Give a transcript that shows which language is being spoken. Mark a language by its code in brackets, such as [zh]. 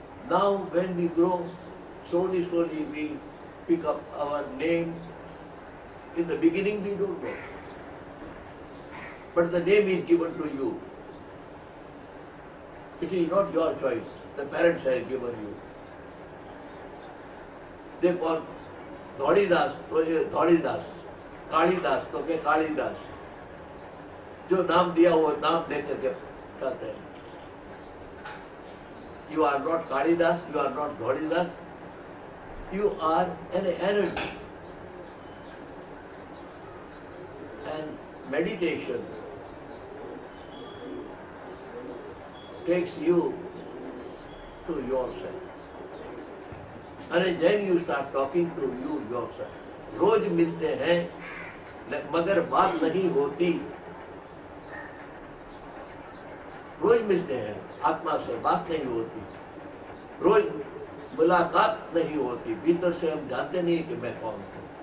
[en] Now when we grow, slowly we pick up our name. In the beginning we don't know, but the name is given to you. It is not your choice, the parents have given you. They call [hi] Dholidas तो ये धौलीदास, कालीदास तो के कालीदास। जो नाम दिया वो नाम दे करके कहते हैं। [en] You are not Kalidas, you are not Dholidas, you are an energy. And meditation takes you to yourself. And then you start talking to you yourself. [hi] रोज मिलते हैं मगर बात नहीं होती। रोज मिलते हैं, आत्मा से बात नहीं होती। रोज मुलाकात नहीं होती, भीतर से हम जानते नहीं कि मैं कौन हूँ।